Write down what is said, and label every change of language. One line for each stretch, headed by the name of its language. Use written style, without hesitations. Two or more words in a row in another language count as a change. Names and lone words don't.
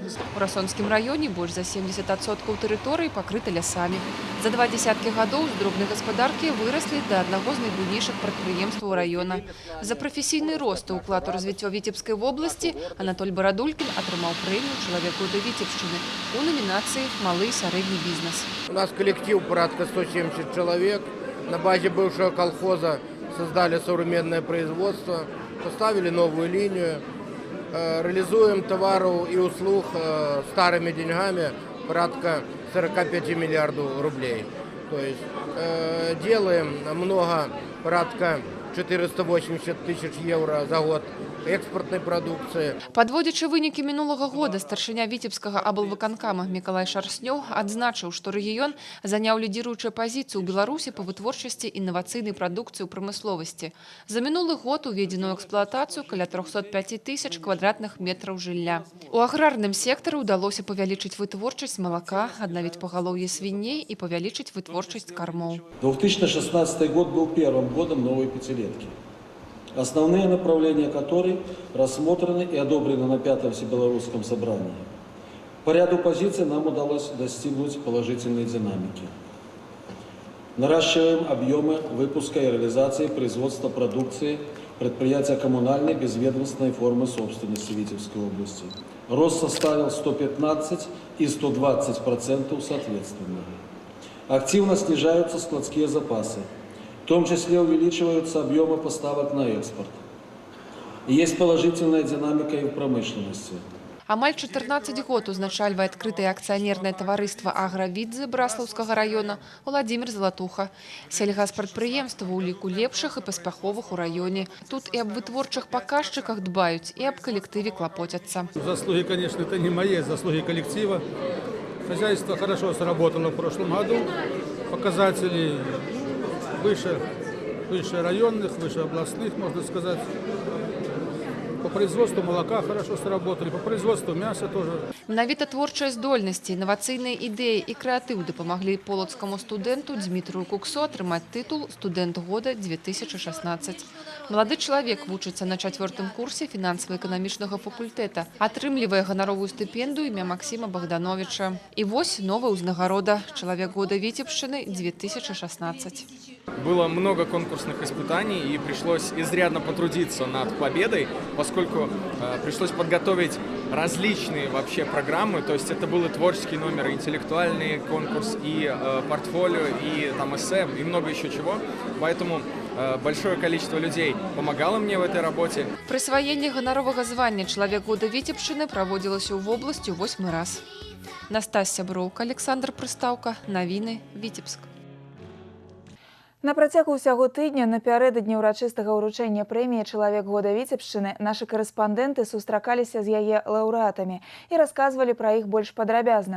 Belarusian: У Расонскім раёне больш за 70% тэрыторыі пакрыта лясамі. За 2 дзесяткі гадоў з дробнай гаспадаркі выраслі да аднаго з найбуйнейшых прадпрыемстваў раёна. За прафесійны рост і ўклад у развіццё Віцебскай вобласці Анатоль Барадулькін атрымаў прэмію «Чалавек года Віцебшчыны» у номінацыі «Малы і сярэдні бізнес».
Russian: У нас коллектив порядка 170 человек. На базе бывшего колхоза создали современное производство, поставили новую линию, реализуем товаров и услуг старыми деньгами порядка 45 миллиардов рублей. То есть делаем много, порядка 480 тысяч евро за год экспортной продукции.
Belarusian: Падводзячы вынікі мінулага года, старшыня Віцебскага аблвыканкама Мікалай Шарснёў адзначыў, што рэгіён заняў лідзіруючую пазіцыю ў Беларусі па вытворчасці інавацыйнай прадукцыі ў прамысловасці. За мінулы год уведзена ў эксплуатацыю каля 305 тысяч квадратных метраў жылля. У аграрным сектары ўдалося павялічыць вытворчасць малака, аднавіць пагалоўе свіней і павялічыць вытворчасць кармоў.
Russian: 2016 год был первым годом новой пятилетки, основные направления которой рассмотрены и одобрены на 5-м Всебелорусском собрании. По ряду позиций нам удалось достигнуть положительной динамики. Наращиваем объемы выпуска и реализации производства продукции предприятия коммунальной безведомственной формы собственности Витебской области. Рост составил 115 и 120% соответственно. Активно снижаются складские запасы. В том числе увеличиваются объемы поставок на экспорт. И есть положительная динамика и в промышленности.
Belarusian: Амаль 14 год узначальвае адкрытае акцыянернае таварыства «Агравідзе» Браслаўскага раёна Владзімір Залатуха. Сельгаспрадпрыемства ў ліку лепшых і паспяховых у раёне. Тут і аб вытворчых паказчыках дбаюць, і аб калектыве клапоцяцца.
Russian: Заслуги, конечно, это не мои, заслуги коллектива. Хозяйство хорошо сработало в прошлом году. Показатели выше районных, выше областных, можно сказать. По производству молока хорошо сработали, по производству мяса тоже.
Belarusian: Менавіта творчыя здольнасці, інавацыйныя ідэі і крэатыў дапамаглі полацкаму студэнту Дмітрию Куксо атрымаць тытул «Студэнт года 2016». Малады чалавек вучыцца на 4-м курсе фінансава-эканамічнага факультэта, атрымлівае ганаровую стыпендыю імя Максима Богдановича. І вось новая ўзнагарода «Чалавек года Витебшчыны 2016».
Russian: Было много конкурсных испытаний, и пришлось изрядно потрудиться над победой, поскольку пришлось подготовить различные вообще программы. То есть это был и творческий номер, и интеллектуальный конкурс, и портфолио, и там эссе, и много еще чего. Поэтому большое количество людей помогало мне в этой работе.
Belarusian: Прысваенне ганаровага звання «Чалавек года Віцебшчыны» праводзілася ў вобласці 8-мы раз. Настасья Броўка, Александр Прыстаўка, навіны, Віцебск. На працягу ўсяго тыдня напярэдадні ўрачыстага ўручэння прэміі «Чалавек года Віцебшчыны» нашы карэспандэнты сустракаліся з яе лаўрэатамі і расказвалі пра іх больш падрабязна.